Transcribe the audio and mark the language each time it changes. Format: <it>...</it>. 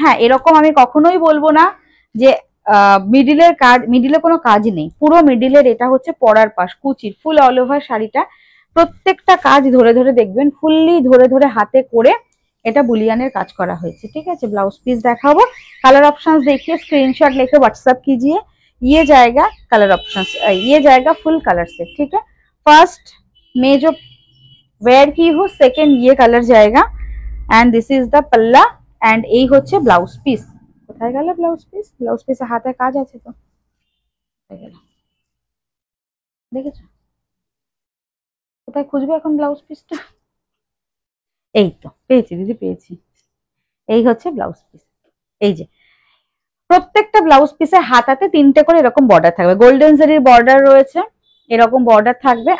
<bn>হ্যাঁ, এরকম আমি কখনোই বলবো না যে মিডিলের কাজ, মিডিলে কোনো কাজ নেই। পুরো মিডিলের এটা হচ্ছে পরার পাশ, কুচির ফুল অল ওভার শাড়িটা প্রত্যেকটা কাজ ধরে ধরে দেখবেন, ফুললি ধরে ধরে হাতে করে এটা বুলিয়ানের কাজ করা হয়েছে, ঠিক আছে। ব্লাউজ পিস দেখাবো।</bn> <hi>कलर ऑप्शंस देखिए, स्क्रीनशॉट लेके व्हाट्सएप कीजिए। ये जाएगा कलर ऑप्शंस, ये जाएगा फुल कलर से, ठीक है।</hi> <bn>फर्स्ट में जो वेयर की हूँ, सेकेंड ये कलर जाएगा</bn> <en>and this is the palla and</en> <bn>এই হচ্ছে ব্লাউজ পিস। কোথায় গেল ব্লাউজ পিস? ব্লাউজ পিসে হাতে কাজ আছে তো, দেখেছো কোথায় খুঁজবে এখন ব্লাউজ পিসটা? এই তো পেয়েছি দিদি, পেয়েছি। এই হচ্ছে ব্লাউজ পিস। এই যে প্রত্যেকটা ব্লাউজ পিসে হাতাতে তিনটে করে এরকম বর্ডার থাকবে, গোল্ডেন জারির বর্ডার রয়েছে, এরকম বর্ডার থাকবে।</bn>